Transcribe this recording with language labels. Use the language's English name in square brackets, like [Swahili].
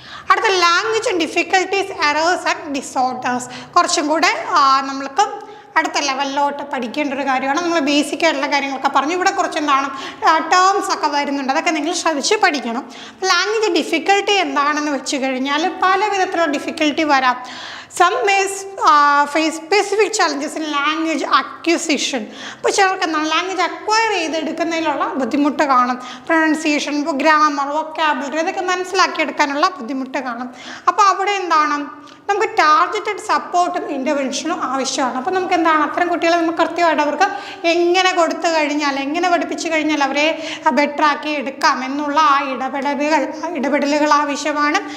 [Malayalam] അടുത്ത [English] Language difficulties, errors and disorders. [Malayalam] കുറച്ചും കൂടെ നമ്മൾക്ക് അടുത്ത ലെവലിലോട്ട് പഠിക്കേണ്ട ഒരു കാര്യമാണ്. നമ്മൾ ബേസിക് ആയിട്ടുള്ള കാര്യങ്ങളൊക്കെ പറഞ്ഞു. ഇവിടെ കുറച്ച് ടേംസ് ഒക്കെ വരുന്നുണ്ട്, അതൊക്കെ നിങ്ങൾ ശ്രദ്ധിച്ച് പഠിക്കണം. ലാംഗ്വേജ് ഡിഫിക്കൽട്ടി എന്താണെന്ന് വെച്ച് കഴിഞ്ഞാൽ പല വിധത്തിലുള്ള ഡിഫിക്കൽട്ടി വരാം. [English] Some may face specific challenges in language acquisition. [Malayalam] അപ്പോൾ ചിലർക്ക് ലാംഗ്വേജ് അക്വയർ ചെയ്തെടുക്കുന്നതിലുള്ള ബുദ്ധിമുട്ട് കാണും. പ്രൊനൗൺസിയേഷൻ, ഗ്രാമർ, വൊക്കാബുലറി ഇതൊക്കെ മനസ്സിലാക്കിയെടുക്കാനുള്ള ബുദ്ധിമുട്ട് കാണും. അപ്പോൾ അവിടെ നമുക്ക് ടാർഗറ്റഡ് സപ്പോർട്ടും ഇൻ്റർവെൻഷനും ആവശ്യമാണ്. അപ്പോൾ നമുക്ക് അത്തരം കുട്ടികളെ നമുക്ക് കൃത്യമായിട്ട് അവർക്ക് എങ്ങനെ കൊടുത്തു കഴിഞ്ഞാൽ, എങ്ങനെ പഠിപ്പിച്ചു കഴിഞ്ഞാൽ അവരെ ബെറ്ററാക്കി എടുക്കാം എന്നുള്ള ആ ഇടപെടലുകൾ ആവശ്യമാണ്.